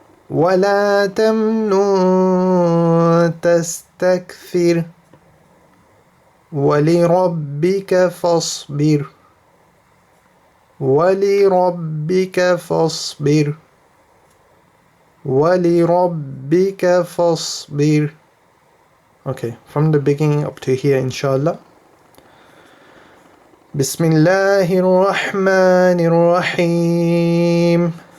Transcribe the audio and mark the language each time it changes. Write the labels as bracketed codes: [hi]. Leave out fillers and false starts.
[ar] ولا تمنن تستكثر ولربك فاصبر ولربك فاصبر ولربك فاصبر. [en] Okay, from the beginning up to here, inshallah. [ar] بسم الله الرحمن الرحيم